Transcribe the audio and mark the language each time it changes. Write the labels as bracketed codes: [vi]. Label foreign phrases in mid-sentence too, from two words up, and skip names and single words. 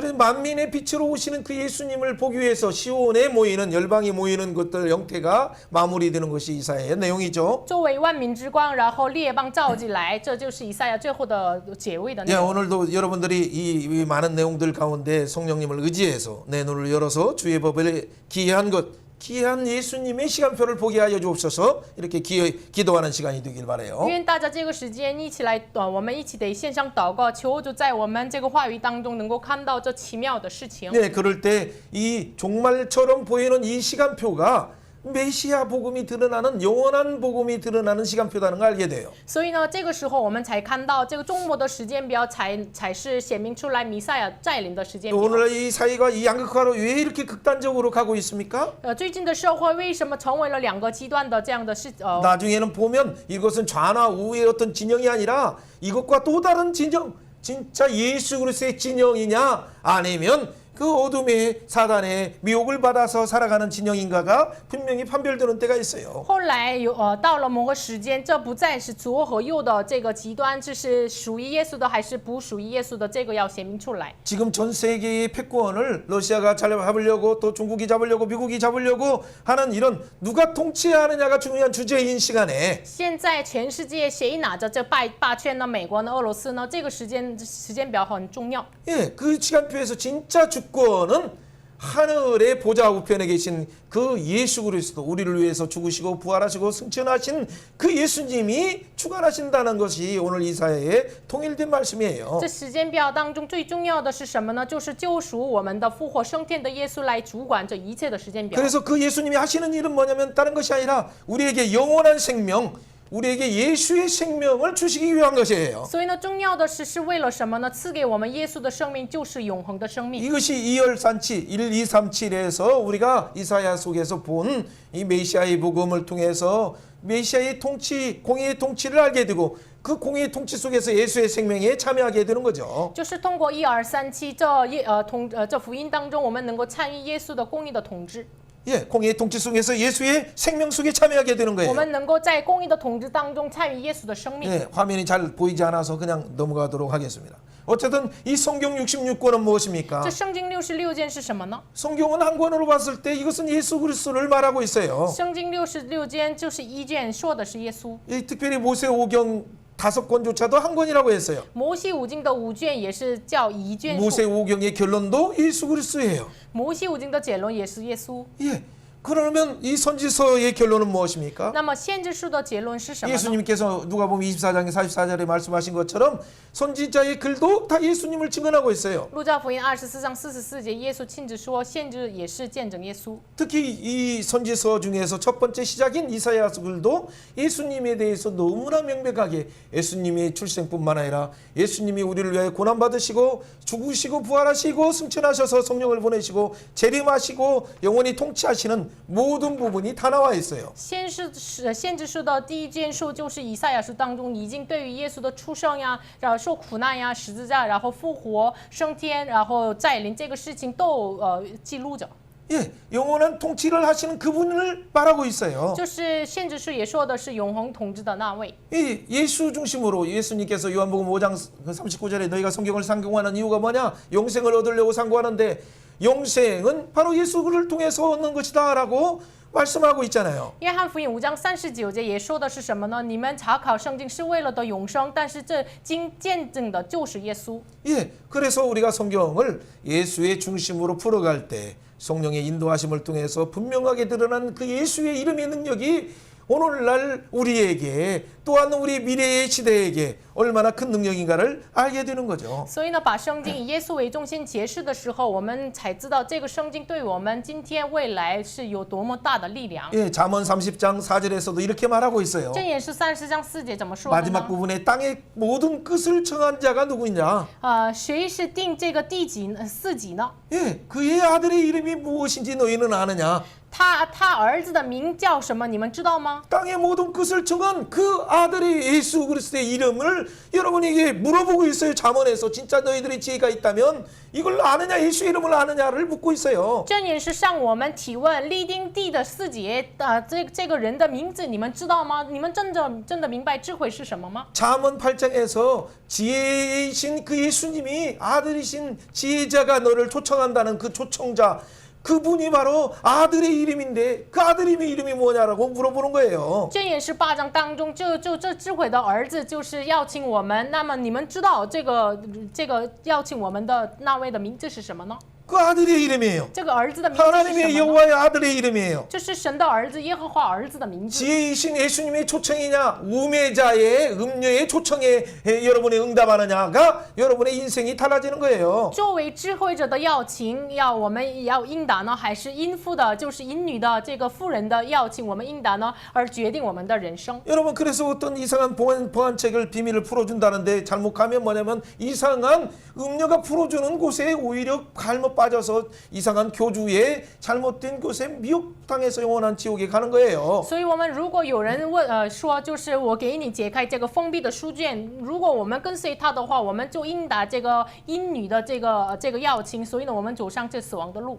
[ko] 그래서 만민의 빛으로 오시는 그 예수님을 보기 위해서 시온에 모이는 열방이 모이는 것들 형태가 마무리되는 것이 이사야의 내용이죠. [zh] 作为万民之光，然后列邦召集来，这就是以赛亚最后的结尾的内 [ko] 예, [zh] 容。 [ko] 오늘도 여러분들이 이 많은 내용들 가운데 성령님을 의지해서 내 눈을 열어서 주의 법을 귀한 예수님의 시간표를 보게 하여 주옵소서. 이렇게 기도하는 시간이 되길 바라요. [zh] 愿大家这个时间一起来，我们一起得线上祷告，求主在我们这个话语当中能够看到这奇妙的事情。 [ko] 네, 그럴 때 이 종말처럼 보이는 이 시간표가 메시아 복음이 드러나는 영원한 복음이 드러나는 시간표라는 걸 알게 돼요. [zh] 所以呢，这个时候我们才看到这个终末的时间表才是显明出来弥赛亚再临的时间表。 [ko] 오늘 이 사회가 이 양극화로 왜 이렇게 극단적으로 가고 있습니까? [zh] 最近的社会为什么成为了两个极端的这样的 [ko] 나중에는 보면 이것은 좌나 우의 어떤 진영이 아니라 이것과 또 다른 진영, 진짜 예수 그리스도의 진영이냐 아니면 그 어둠의 사단의 미혹을 받아서 살아가는 진영인가가 분명히 판별되는 때가 있어요. [zh] 后来到了某个时间，这不再是左和右的这个极端，这是属于耶稣的还是不属于耶稣的，这个要显明出来。 [ko] 지금 전 세계의 패권을 러시아가 잡으려고 또 중국이 잡으려고 미국이 잡으려고 하는 이런 누가 통치하느냐가 중요한 주제인 시간에 [zh] 现在全世界谁拿着这霸权呢？美国呢？俄罗斯呢？这个时间表很重要。 [ko] 예, 그 시간표에서 진짜 주권은 하늘의 보좌 우편에 계신 그 예수 그리스도 우리를 위해서 죽으시고 부활하시고 승천하신 그 예수님이 주관하신다는 것이 오늘 이사야의 통일된 말씀이에요. [zh] 这时间表当中最重要的是什么呢？就是救赎我们的复活升天的耶稣来主管这一切的时间表。 [ko] 그래서 그 예수님이 하시는 일은 뭐냐면 다른 것이 아니라 우리에게 영원한 생명, 우리에게 예수의 생명을 주시기 위한 것이에요. [zh] 所以呢，重要的是为了什么呢？赐给我们耶稣的生命就是永恒的生命。 [ko] 이것이 2열산치 1237에서 우리가 이사야 속에서 본 이 메시아의 복음을 통해서 메시아의 통치, 공의의 통치를 알게 되고 그 공의의 통치 속에서 예수의 생명에 참여하게 되는 거죠. [zh] 就是通过1237这福音当中，我们能够参与耶稣的公义的统治。 [ko] 예, 공의의 통치 속에서 예수의 생명 속에 참여하게 되는 [zh] 我 [ko] 거예요. [zh] 们能够在公义的统治当中参与耶稣的生命。 [ko] 예, 화면이 잘 보이지 않아서 그냥 넘어가도록 하겠습니다. 어쨌든 이 성경 66권은 무엇입니까? [zh] 这圣经66件是什么呢？ [ko] 성경은 한 권으로 봤을 때 이것은 예수 그리스도를 말하고 있어요. [zh] 圣经66件就是一件说的是耶稣。 [ko] 이 특별히 모세 오경 5권조차도 한 권이라고 했어요. [zh] 摩西五经的5卷也是叫一卷 [ko] 모세 [zh] 书， [ko] 오경의 결론도 예수 그리스도예요. [zh] 摩西五经的结论也是耶稣。 [ko] 예. 그러면 이 선지서의 결론은 무엇입니까? [zh] 那么先知书的结论是什么呢？ [ko] 예수님께서 누가복음 24장에 44절에 말씀하신 것처럼 선지자의 글도 다 예수님을 증언하고 있어요. [zh] 路加福音24章44节，耶稣亲自说，先知也是见证耶稣。 [ko] 특히 이 선지서 중에서 첫 번째 시작인 이사야서 글도 예수님에 대해서 너무나 명백하게 예수님의 출생뿐만 아니라 예수님이 우리를 위하여 고난받으시고 죽으시고 부활하시고 승천하셔서 성령을 보내시고 재림하시고 영원히 통치하시는 모든 부분이 다 나와 있어요. [zh] 先知书的第一卷书就是以赛亚书当中已经对于耶稣的出生呀，然后受苦难呀、十字架，然后复活、升天，然后再临这个事情都记录着。 [ko] 예, 영원한 통치를 하시는 그분을 말하고 있어요. [zh] 就是先知书也说的是永恒统治的那位。 [ko] 이 예수 중심으로 예수님께서 요한복음 5장 39절에 너희가 성경을 상고하는 이유가 뭐냐? 영생을 얻으려고 상고하는데 영생은 바로 예수를 통해서 얻는 것이다라고 말씀하고 있잖아요. [zh] 约翰福音5章39节也说的是什么呢？你们查考圣经是为了得永生，但是这经见证的就是耶稣。 [ko] 예, 그래서 우리가 성경을 예수의 중심으로 풀어갈 때 성령의 인도하심을 통해서 분명하게 드러난 그 예수의 이름의 능력이 오늘날 우리에게 또한 우리 미래의 시대에게 얼마나 큰 능력인가를 알게 되는 거죠. [zh] 所以呢，把圣经以耶稣为中心解释的时候，我们才知道这个圣经对我们今天未来是有多么大的力量。 [ko] 예, 잠언 30장 4절에서도 이렇게 말하고 있어요. [zh] 箴言是30章4节怎么说的 [ko] 마지막 [zh] 呢？ [ko] 부분에 땅의 모든 끝을 정한 자가 누구냐? [zh] 谁是定这个地级四级呢？ [ko] 예, 그의 아들의 이름이 무엇인지 너희는 아느냐? [zh] 他儿子的名叫什么？你们知道吗？ [ko] 땅의 모든 끝을 정한 그 아들의 예수 그리스도의 이름을 여러분에게 물어보고 있어요. 잠언에서 진짜 너희들의 지혜가 있다면 이걸 아느냐? 예수 이름을 아느냐를 묻고 있어요. [zh] 箴言是向我们提问立定地的四节这个人的名字你们知道吗？你们真的明白智慧是什么吗？ [ko] 잠언 8장에서 지혜이신 그 예수님이 아들이신 지혜자가 너를 초청한다는 그 초청자 그분이 바로 아들의 이름인데 그 아들의 이름이 뭐냐라고 물어보는 거예요. [zh] 箴言是8章当中，这智慧的儿子就是邀请我们。那么你们知道这个邀请我们的那位的名字是什么呢？ [ko] 그 아들의 이름이에요. [zh] 这个儿子的名字是什 [ko] 하나님의 [zh] 么呢？ [ko] 여호와의 아들의 이름이에요. [zh] 这是神的儿子耶和华儿子的名字。 [ko] 지혜이신 예수님의 초청이냐 우매자의 음료의 초청에 여러분이 응답하느냐가 여러분의 인생이 달라지는 거예요. [zh] 作为智慧者的邀请，我们要应答呢，还是淫妇的，就是淫女的这个妇人的邀请，我们应答呢，而决定我们的人生。 [ko] 여러분 그래서 어떤 이상한 보안책을 비밀을 풀어준다는데 잘못 가면 뭐냐면 이상한 음료가 풀어주는 곳에 오히려 잘못 빠져서 이상한 교주의 잘못된 것에 미혹당해서 영원한 지옥에 가는 거예요. [zh] 所以，我们如果有人问说，就是我给你解开这个封闭的书卷，如果我们跟随他的话，我们就应答这个阴女的这个要情，所以呢，我们走上这死亡的路。